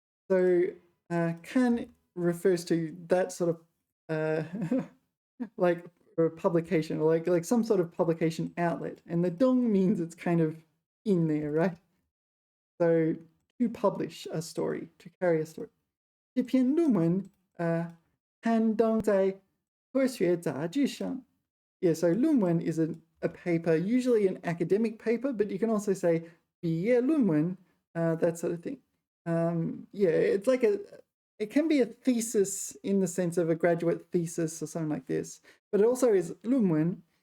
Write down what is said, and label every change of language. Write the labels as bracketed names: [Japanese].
[English] So kan refers to that sort of like a publication, or like some sort of publication outlet, and the dong means it's kind of in there, right? So to publish a story, to carry a story. [Chinese] 这篇论文刊登在科学杂志上. [English] Yeah, so 论文 is a paper, usually an academic paper, but you can also say 毕业论文, that sort of thing. Yeah, it's like it can be a thesis in the sense of a graduate thesis or something like this, but it also is 论文.